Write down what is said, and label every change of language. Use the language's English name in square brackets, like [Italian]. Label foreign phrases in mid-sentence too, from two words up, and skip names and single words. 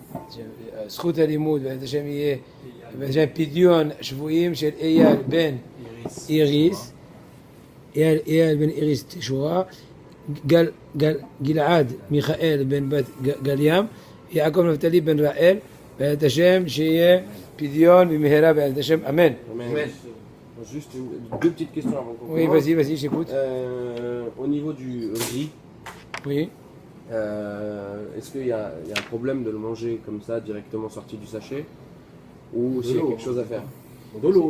[Hebrew] זכות הלימוד, בעזרת השם יהיה, בעזרת השם פדיון שבויים של אייל בן איריס, אייל בן איריס תשורה, גלעד מיכאל בן בת גלים, יעקב נפתלי בן ראל, בעזרת השם שיהיה פדיון במהרה בעזרת השם, אמן. [French] Juste deux petites questions avant qu'on Oui, commence. vas-y, j'écoute. Au niveau du riz, Oui. est-ce qu'il y a un problème de le manger comme ça, directement sorti du sachet, ou s'il y a quelque chose à faire? De l'eau.